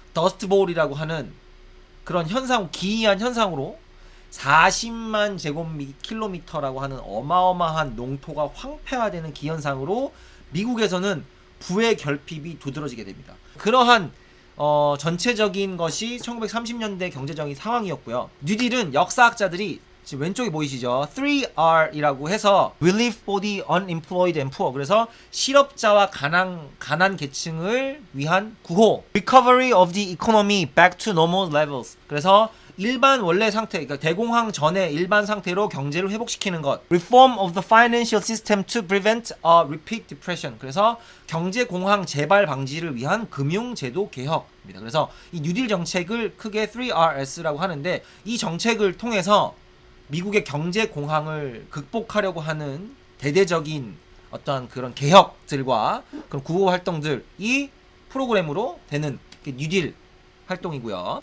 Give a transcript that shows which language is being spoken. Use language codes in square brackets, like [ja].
[ko] 더스트볼이라고 하는 그런 현상, 기이한 현상으로 40만 제곱킬로미터라고 하는 어마어마한 농토가 황폐화되는 기현상으로 미국에서는 부의 결핍이 두드러지게 됩니다. 그러한 전체적인 것이 1930년대 경제적인 상황이었고요. 뉴딜은 역사학자들이 지금 왼쪽에 보이시죠? 3R이라고 해서 [en] Relief for the unemployed and poor. [ko] 그래서 실업자와 가난 계층을 위한 구호. [en] Recovery of the economy back to normal levels. [ko] 그래서 일반 원래 상태, 그러니까 대공황 전의 일반 상태로 경제를 회복시키는 것. [en] Reform of the financial system to prevent a repeat depression. [ko] 그래서 경제 공황 재발 방지를 위한 금융제도 개혁입니다. 그래서 이 뉴딜 정책을 크게 3RS라고 하는데, 이 정책을 통해서 미국의 경제 공황을 극복하려고 하는 대대적인 어떤 그런 개혁들과 그런 구호 활동들이 프로그램으로 되는 뉴딜 활동이고요.